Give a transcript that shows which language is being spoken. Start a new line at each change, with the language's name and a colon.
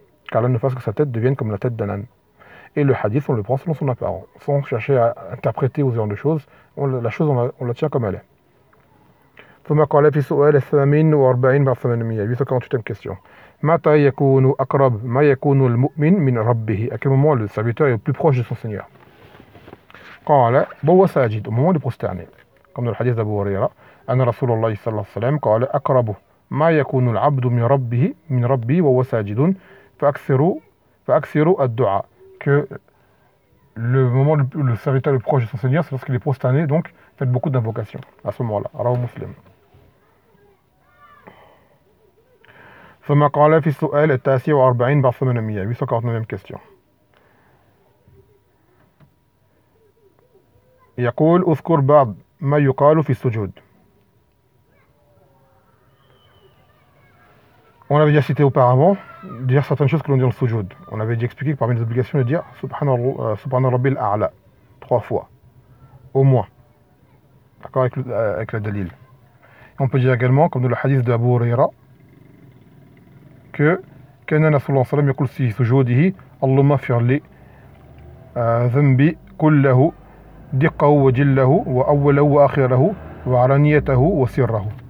French: Qu'Allah ne fasse que sa tête devienne comme la tête d'un âne. Et le hadith, on le prend selon son apparence, sans chercher à interpréter ou ce genre de choses. La chose, on la tient comme elle est.
Arabic: ثم قال في سؤال الثامن واربعين بعد 800 848 question. متى يكون أقرب ما يكون المؤمن من ربه؟
French: À quel moment le serviteur est le plus proche de son Seigneur؟
Arabic: قال وهو ساجد.
French: Au moment de prosterner. Comme dans le hadith d'Abu Huraira.
Arabic: أن رسول الله صلى الله عليه وسلم قال أقرب ما يكون العبد من ربه وهو ساجد فأكثروا الدعاء.
French: Que le moment où le serviteur est le proche de son Seigneur, c'est lorsqu'il est prosterné, donc faites beaucoup d'invocations à ce moment-là. Rawahu Muslim.
Arabic: ثم قال في السؤال التاسع واربعين بعد 800 849 question. يقول اذكر بعض ما يقال في السجود.
French: On avait déjà cité auparavant dire certaines choses que l'on dit dans le sujoud. On avait déjà expliqué que parmi les obligations de dire Subhanallah Rabbil A'la 3 fois au moins, d'accord, avec la dalil. On peut dire également, comme dans le hadith de Abu Huraira, que
Arabic: كان رسول الله صلى الله عليه وسلم يقول في سجوده اللهم اغفر لي ذنبي كله دقه وجله واوله واخره وعلانيته وسره.